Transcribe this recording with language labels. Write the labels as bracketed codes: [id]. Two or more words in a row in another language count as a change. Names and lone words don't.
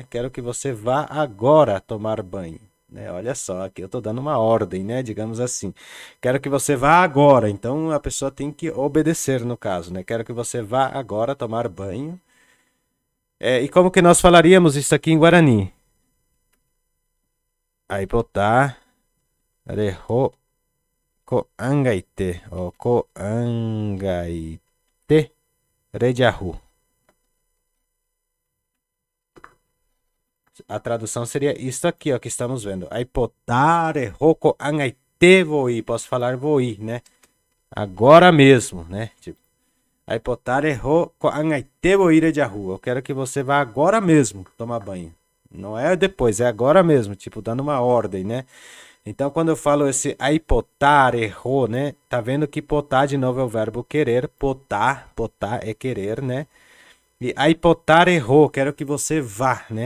[pt] Quero que você vá agora a tomar banho. Né? Olha só, aqui eu estou dando uma ordem, né? Digamos assim. Quero que você vá agora. Então, a pessoa tem que obedecer no caso, né? Quero que você vá agora tomar banho. E como que nós falaríamos isso aqui em Guarani? [gn] Aipotá, reho, koangaite, ou koangaite, rejahu. [pt] A tradução seria isso aqui, ó, que estamos vendo. [gn] Aipotá, reho, koangaite, voi. [pt] Posso falar voi, né? Agora mesmo, né? Tipo, [gn] aipotare ho koangaite voi rejahu. [pt] Eu quero que você vá agora mesmo tomar banho. Não é depois, é agora mesmo, tipo, dando uma ordem, né? Então, quando eu falo esse [gn] aipotare ho, [pt] né? Tá vendo que potar de novo é o verbo querer. Potar é querer, né? E [gn] aipotare ho, [pt] quero que você vá, né?